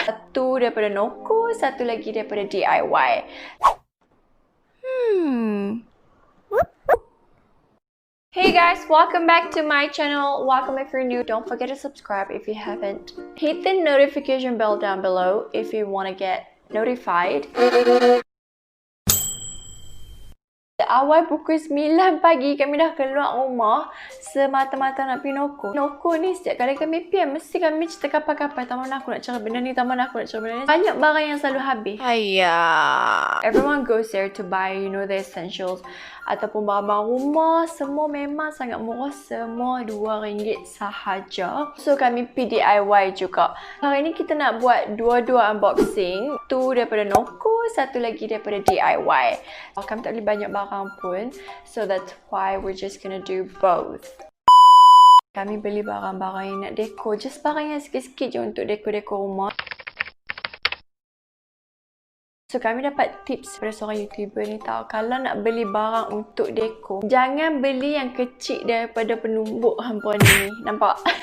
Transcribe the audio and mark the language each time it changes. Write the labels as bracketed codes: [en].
[ms] Satu daripada NOKO, satu lagi daripada DIY. [en] Hey guys, welcome back to my channel. Welcome if you're new. Don't forget to subscribe if you haven't. Hit the notification bell down below if you want to get notified. [ms] Awal pukul 9 pagi kami dah keluar rumah semata-mata nak pergi NOKO. NOKO ni setiap kali kami pergi mesti kami cerita kapal-kapal. Taman aku nak cari benda ni, taman aku nak cari benda ni. Banyak barang yang selalu habis. [en] Everyone goes there to buy, you know, the essentials. [ms] Ataupun barang-barang rumah, semua memang sangat murah. Semua RM2 sahaja. So kami pergi DIY juga. Hari ni kita nak buat dua-dua unboxing. Tu daripada NOKO, satu lagi daripada DIY. Kami tak beli banyak barang pun. [en] So that's why we're just gonna do both. [ms] Kami beli barang-barang yang nak dekor. Just barang yang sikit-sikit je untuk dekor-dekor rumah. So kami dapat tips dari seorang YouTuber ni tahu, kalau nak beli barang untuk dekor, jangan beli yang kecil daripada penumbuk hampa ni. Nampak?